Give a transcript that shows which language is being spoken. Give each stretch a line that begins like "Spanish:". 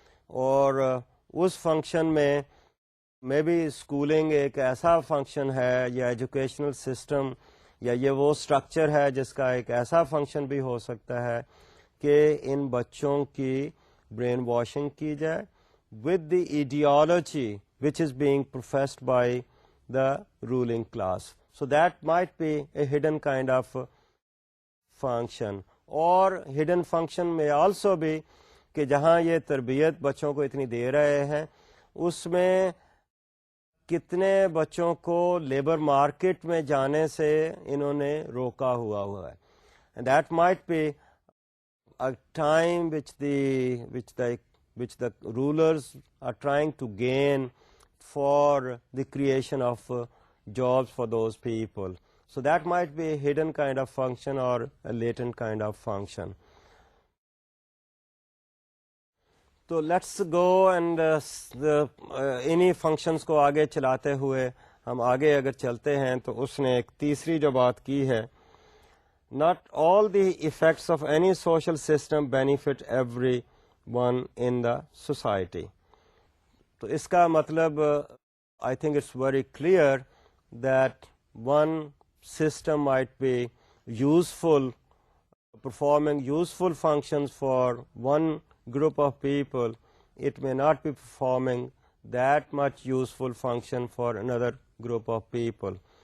Urdu: اور اس فنکشن میں بھی اسکولنگ ایک ایسا فنکشن ہے, یا ایجوکیشنل سسٹم, یا یہ وہ اسٹرکچر ہے جس کا ایک ایسا فنکشن بھی ہو سکتا ہے کہ ان بچوں کی برین واشنگ کی جائے
English: With the ideology which is being professed by the ruling class. So that might be a hidden kind of function.
Urdu: اور ہڈن فنکشن میں آلسو بھی کہ جہاں یہ تربیت بچوں کو اتنی دے رہے ہیں اس میں کتنے بچوں کو لیبر مارکیٹ میں جانے سے انہوں نے روکا ہوا ہے.
English: And that might be a time which the rulers are trying to gain for the creation of jobs for those people. So that might be a hidden kind of function or a latent kind of function.
Urdu: تو
English: let's go and
Urdu: انہی functions کو آگے چلاتے ہوئے ہم آگے اگر چلتے ہیں تو اس نے ایک تیسری جو بات کی ہے،
English: not all the effects of any social system benefit everyone in the society.
Urdu: تو اس کا مطلب
English: I think it's very clear that one system might be useful, performing useful functions for one group of people. It may not be performing that much useful function for another group of people.